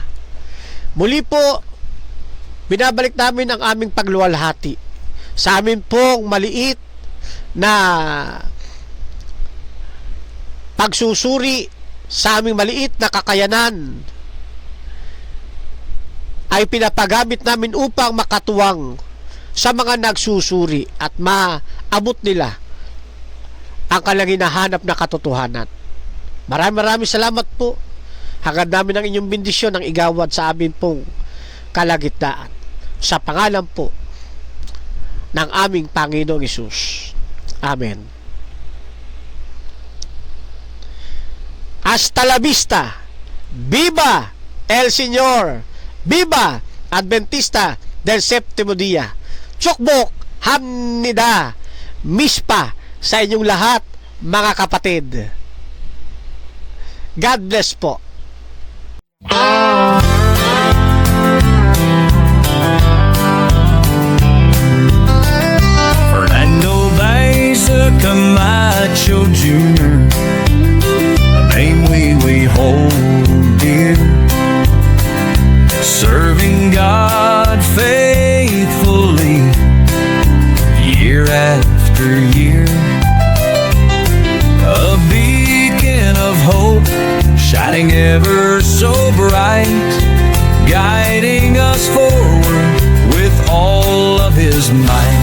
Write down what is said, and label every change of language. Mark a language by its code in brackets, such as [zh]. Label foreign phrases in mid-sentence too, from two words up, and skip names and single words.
[tl] Muli po, binabalik namin ang aming pagluwalhati sa amin pong maliit na pagsusuri, sa aming maliit na kakayanan ay pinapagamit namin upang makatuwang sa mga nagsusuri at maabot nila ang kanilang hinahanap na katotohanan. Maraming salamat po. Hangad namin ang inyong bendisyon ng igawad sa amin pong kalagitnaan. Sa pangalan po ng aming Panginoong Hesus. [es] Amen. Hasta la vista. Viva el Señor. Viva Adventista del Séptimo Día. [ko] 축복 합니다 [tl] Mispa sa inyong lahat, mga kapatid. [en] God bless po. Fernando Baeza Camacho Jr., a name we hold dear, serving God faithfully year after year. A shining ever so bright, guiding us forward with all of his might.